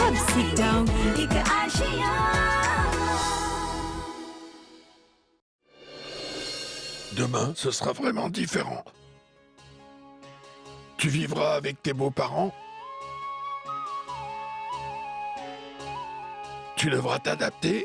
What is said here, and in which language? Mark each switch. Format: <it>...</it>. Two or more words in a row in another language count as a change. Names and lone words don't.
<en>sit down एक आशिया</en> <fr>Demain, ce sera vraiment différent. Tu vivras avec tes beaux-parents. Tu devras t'adapter.</fr>